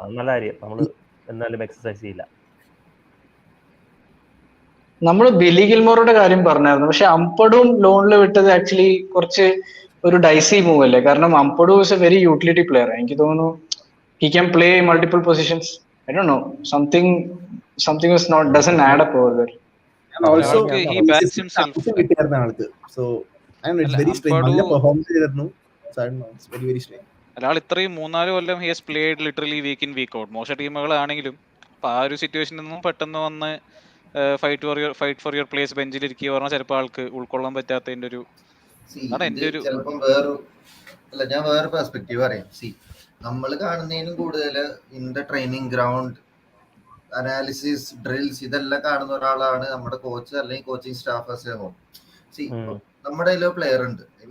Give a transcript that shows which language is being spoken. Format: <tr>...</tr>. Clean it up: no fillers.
<ml>നല്ല കാര്യം, നമ്മൾ എന്നാലും എക്സസൈസ് ചെയ്യില്ല. നമ്മൾ ബില്ലി ഗിൽമോറുടെ കാര്യം പറഞ്ഞായിരുന്നു, പക്ഷെ അംപഡും ലോണിൽ വിട്ടത് ആക്ച്വലി കുറച്ച് ഒരു ഡൈസി മൂവ് അല്ലേ?</ml> <en>കാരണം Ampadu is a very utility player.</en> <ml>എനിക്ക് തോന്നുന്നു</ml> <en>He can play multiple positions. I don't know, something is not doesn't add up over there. And also he backs himself. So I know it's very strange.</en> <ml>നല്ല performance ചെയ്തിരുന്നു.</ml> <en>So I don't know, it's very very strange.</en> <ml>അയാൾ ഇത്രയും 3-4 കൊല്ലം</ml> <en>he has played literally week in week out.</en> <ml>മോശം ടീമുകളാണെങ്കിലും അപ്പൊ ആ ഒരു സിറ്റുവേഷനിൽ നിന്നും പെട്ടെന്ന് വന്ന്</ml> <en>fight for your place</en> <ml>ബെഞ്ചിലിരിക്കുക പറഞ്ഞാൽ ചിലപ്പോൾ ആൾക്ക് ഉൾക്കൊള്ളാൻ പറ്റാത്തതിന്റെ ഒരു ചിലപ്പം ഞാൻ വേറെ പെർസ്പെക്റ്റീവ് പറയാം. നമ്മൾ കാണുന്നതിനും കൂടുതൽ</ml> <en>in the training ground analysis,</en> <ml>drills, ഇതെല്ലാം കാണുന്ന ഒരാളാണ് നമ്മുടെ കോച്ച് അല്ലെങ്കിൽ കോച്ചിങ് സ്റ്റാഫ്. നമ്മുടെ കയ്യിലോ പ്ലെയർ ഉണ്ട്.</ml>